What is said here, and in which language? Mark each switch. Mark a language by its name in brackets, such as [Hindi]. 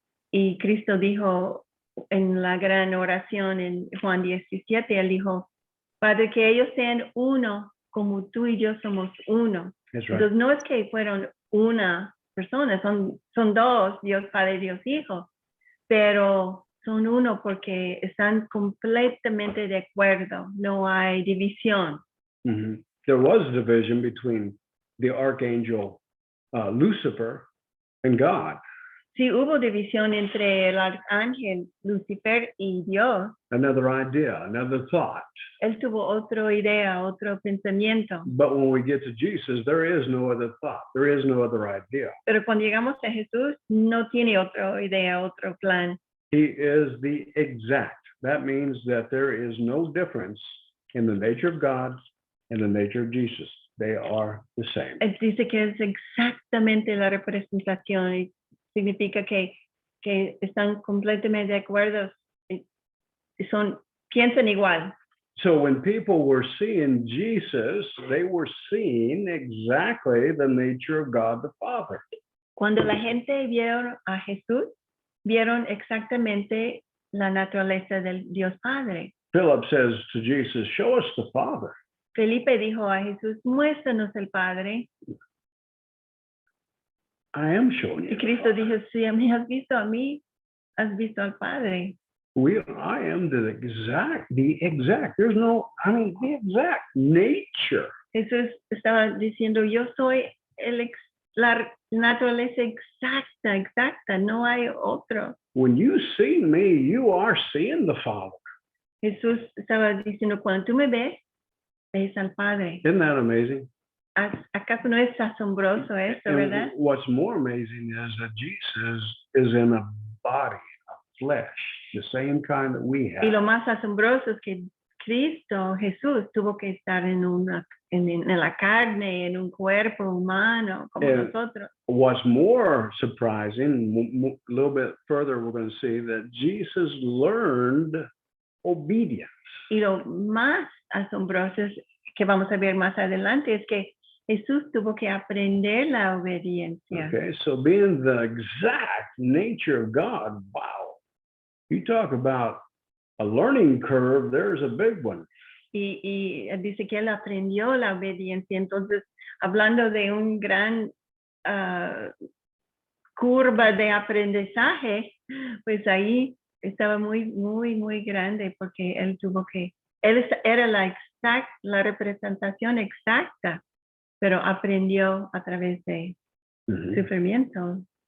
[Spanish] Y Cristo dijo en la gran oración en Juan 17, él dijo, Padre, que ellos sean uno, como tú y yo somos uno. [English] That's right. [Spanish] Entonces no es que fueron una persona, son dos, Dios Padre, Dios Hijo, pero son uno porque están completamente de acuerdo, no hay división. Mhm. [English] There was division between the archangel Lucifer and God. [Spanish] Sí, hubo división entre el arcángel Lucifer y Dios. [English] Another idea, another thought. [Spanish] Él tuvo otra idea, otro pensamiento. [English] But when we get to Jesus, there is no other thought. There is no other idea. [Spanish] Pero cuando llegamos a Jesús, no tiene otra idea, otro plan. [English] He is the exact. That means that there is no difference in the nature of God and the nature of Jesus. They are the same. [Spanish] Él dice que es exactamente la representación y significa que que están completamente de acuerdo, piensan igual. [English] So when people were seeing Jesus, they were seeing exactly the nature of God the Father. [Spanish] Cuando la gente vieron a Jesús, vieron exactamente la naturaleza del Dios Padre. [English] Philip says to Jesus, show us the Father. [Spanish] Felipe dijo a Jesús, muéstranos el Padre. [English] I am showing you. [Spanish] Y Cristo dijo, si me has visto a mí, has visto al Padre. [English] I am the exact, there's no, the exact nature. [Spanish] Jesús estaba diciendo, yo soy la naturaleza exacta, no hay otro. [English] When you see me, you are seeing the Father. [Spanish] Jesús estaba diciendo, cuando tú me ves al Padre. [English] Isn't that amazing? [Spanish] ¿Acaso no es asombroso eso, [English] And [Spanish] verdad? [English] what's more amazing is that Jesus is in a body, a flesh, the same kind that we [Spanish] Y lo [English] have. [Spanish] más asombroso es que Cristo, Jesús, tuvo que estar en la carne, en un cuerpo humano, como nosotros. [English] What's more surprising, a little bit further, we're going to see that Jesus learned obedience. [Spanish] Y lo más asombroso es que vamos a ver más adelante es que Jesús tuvo que aprender la obediencia. [English] Okay, so being the exact nature of God, wow. You talk about a learning curve, there's a big one. [Spanish] Y dice que él aprendió la obediencia. Entonces, hablando de un gran curva de aprendizaje, pues ahí estaba muy grande porque él era la representación exacta, pero aprendió a través de sufrimiento.